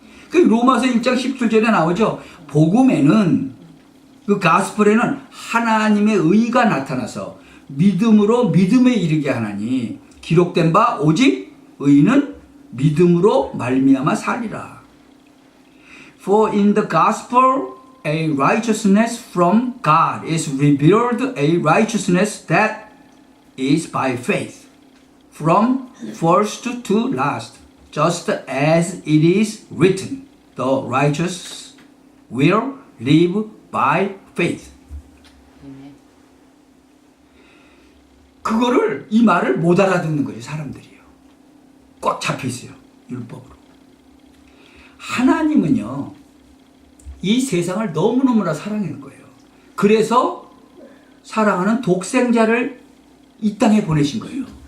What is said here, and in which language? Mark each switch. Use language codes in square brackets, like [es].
[ko] 그 로마서 1장 17절에 나오죠. 복음에는 그 가스펠에는 하나님의 의가 나타나서 믿음으로 믿음에 이르게 하나니 기록된 바 오직 의인은 믿음으로 말미암아 살리라. [en] For in the gospel a righteousness from God is revealed, a righteousness that is by faith, from first to last, just as it is written, the righteous will live by faith. [ko] 그거를 이 말을 못 알아듣는 거예요, 사람들이요. 꽉 잡혀 있어요, 율법으로. 하나님은요, 이 세상을 너무너무나 사랑하는 거예요. 그래서 사랑하는 독생자를 이 땅에 보내신 거예요.